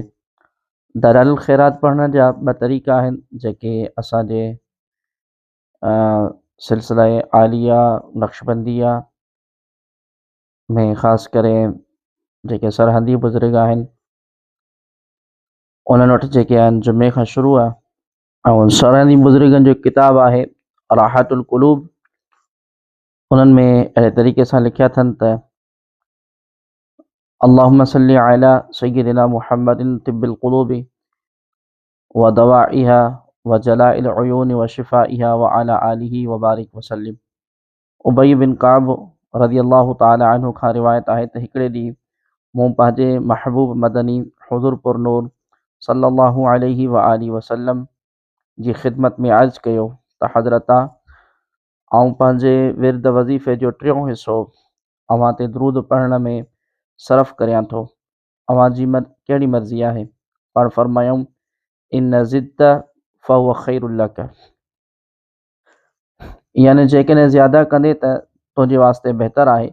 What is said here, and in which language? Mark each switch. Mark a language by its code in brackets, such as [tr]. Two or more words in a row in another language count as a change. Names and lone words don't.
[sd] दलाइलुल खैरात पढ़ण जा 2 तरीक़ा आहिनि जेके असांजे सिलसिला आलिया नक्शबंदिया में ख़ासि करे जेके सरहंदी बुज़ुर्ग आहिनि उन्हनि वटि जेके आहिनि जुमे खां शुरू आहे। ऐं सरहंदी बुज़ुर्गनि जो किताब आहे राहतुल क़ुलूब। उन्हनि में अहिड़े तरीक़े सां लिखिया अथनि त [ar] اللهم صل على سيدنا محمد طب القلوب ودوائها وجلاء العيون وشفائها وعلى آله وبارك وسلم. [sd] उबई बिन काब रज़ियल्लाहु ताला अन्हु खां रिवायत आहे त हिकिड़े ॾींहुं मूं पंहिंजे महबूब मदनी हुज़ूर पुरनूर सल्लल्लाहु अलैहि व आलिहि वसल्लम जी ख़िदमत में अर्ज़ कयो त हज़रता, आऊं पंहिंजे विर्द वज़ीफ़े जो 3 हिसो अव्हां ते दरूद पढ़ण में सरफ़ करियां थो। अव्हां जी कहिड़ी मर्ज़ी आहे? पाण फ़रमायूं [ar] إن زدت فهو خير لك, [sd] यानी जेकॾहिं ज़्यादा कंदे त तुंहिंजे वास्ते बहितर आहे।